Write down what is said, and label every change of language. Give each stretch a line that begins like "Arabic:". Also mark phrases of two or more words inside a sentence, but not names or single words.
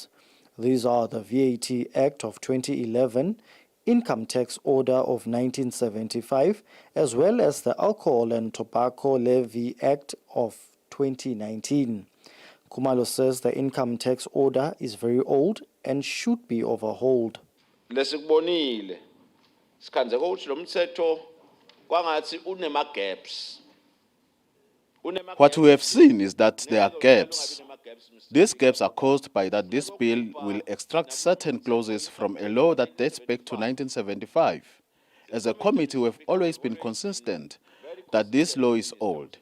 English: These are the VAT Act of 2011, Income Tax Order of 1975, as well as the Alcohol and Tobacco Levy Act of 2019. Kumalo says the Income Tax Order is very old and should be overhauled.
Swati: Lesikubonile sikhanze ukuthi lo mthetho kwangathi unema gaps.
English: What we have seen is that there are gaps. These gaps are caused by that this bill will extract certain clauses from a law that dates back to 1975. As a committee, we have always been consistent that this law is old.